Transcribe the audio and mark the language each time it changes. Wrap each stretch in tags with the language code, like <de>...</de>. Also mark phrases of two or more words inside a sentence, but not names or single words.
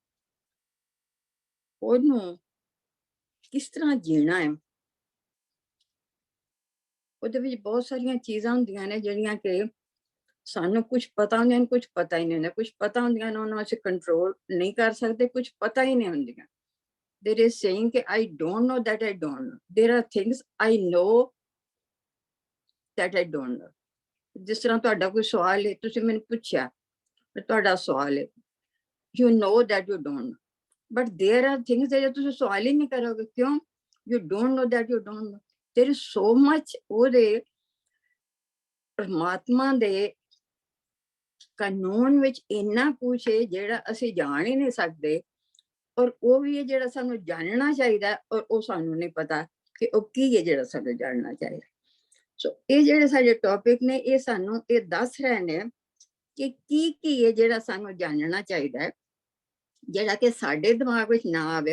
<pa>ਉਹਨੂੰ ਕਿਸ ਤਰ੍ਹਾਂ ਜੀਣਾ ਹੈ, ਉਹਦੇ ਵਿੱਚ ਬਹੁਤ ਸਾਰੀਆਂ ਚੀਜ਼ਾਂ ਹੁੰਦੀਆਂ ਨੇ ਜਿਹੜੀਆਂ ਕਿ ਸਾਨੂੰ ਕੁਝ ਪਤਾ ਹੁੰਦੀਆਂ ਨੇ, ਕੁਝ ਪਤਾ ਹੀ ਨਹੀਂ ਹੁੰਦਾ। ਕੁਝ ਪਤਾ ਹੁੰਦੀਆਂ ਨੇ, ਉਹਨਾਂ ਨੂੰ ਅਸੀਂ ਕੰਟਰੋਲ ਨਹੀਂ ਕਰ ਸਕਦੇ, ਕੁਝ ਪਤਾ ਹੀ ਨਹੀਂ ਹੁੰਦੀਆਂ।</pa> <en>There is saying ਕਿ I don't know that I don't know. There are things I know that I don't know.</en> <pa>ਜਿਸ ਤਰ੍ਹਾਂ ਤੁਹਾਡਾ ਕੋਈ ਸਵਾਲ ਹੈ, ਤੁਸੀਂ ਮੈਨੂੰ ਪੁੱਛਿਆ, ਤੁਹਾਡਾ ਸਵਾਲ ਹੈ,</pa> <en>you know that you don't know. But there are things that</en> <pa>ਤੁਸੀਂ ਸਵਾਲ ਹੀ ਨਹੀਂ ਕਰੋਗੇ। ਕਿਉਂ?</pa> <en>You don't know that you don't know. There is so much</en> <pa>ਉਹਦੇ ਪਰਮਾਤਮਾ ਦੇ ਕਾਨੂੰਨ ਵਿੱਚ ਇੰਨਾ ਕੁਛ ਹੈ ਜਿਹੜਾ ਅਸੀਂ ਜਾਣ ਹੀ ਨਹੀਂ ਸਕਦੇ, ਔਰ ਉਹ ਵੀ ਹੈ ਜਿਹੜਾ ਸਾਨੂੰ ਜਾਣਨਾ ਚਾਹੀਦਾ, ਔਰ ਉਹ ਸਾਨੂੰ ਨਹੀਂ ਪਤਾ ਕਿ ਉਹ ਕੀ ਹੈ ਜਿਹੜਾ ਸਾਨੂੰ ਜਾਣਨਾ ਚਾਹੀਦਾ। ਸੋ ਇਹ ਜਿਹੜੇ ਸਾਡੇ ਟੌਪਿਕ ਨੇ, ਇਹ ਸਾਨੂੰ ਇਹ ਦੱਸ ਰਹੇ ਨੇ ਕਿ ਕੀ ਹੈ ਜਿਹੜਾ ਸਾਨੂੰ ਜਾਣਨਾ ਚਾਹੀਦਾ ਹੈ, ਜਿਹੜਾ ਕਿ ਸਾਡੇ ਦਿਮਾਗ ਵਿੱਚ ਨਾ ਆਵੇ।</pa>